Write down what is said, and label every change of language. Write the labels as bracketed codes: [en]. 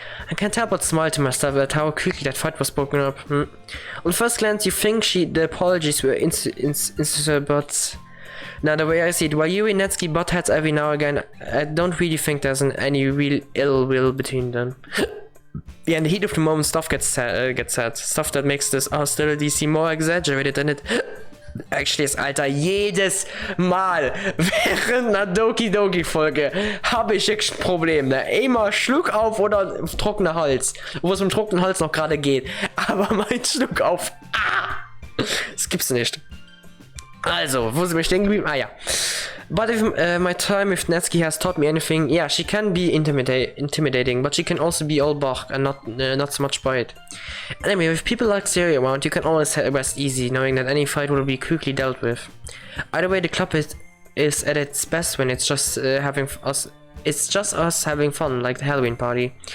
[en] I can't help but smile to myself at how quickly that fight was broken up. On first glance, you think the apologies were insincere, but now the way I see it, while Yuri and Natsuki butt heads every now and again, I don't really think there's any real ill will between them. Yeah, in the heat of the moment, stuff gets said. Stuff that makes this hostility seem more exaggerated than it actually [de] ist, Alter. Jedes Mal während einer Doki-Doki-Folge habe ich echt ein Problem, ne? Immer Schluck auf oder trockener Hals. Wo es mit trockenen Hals noch gerade geht. Aber mein Schluck auf. Das gibt's nicht. Also, wo sind wir stehen geblieben? Ah ja. [en] But if my time with Natsuki has taught me anything, yeah, she can be intimidating, but she can also be all bark and not so much bite. Anyway, with people like Siri around, you can always rest easy, knowing that any fight will be quickly dealt with. Either way, the club is at its best when it's just It's just us having fun, like the Halloween party.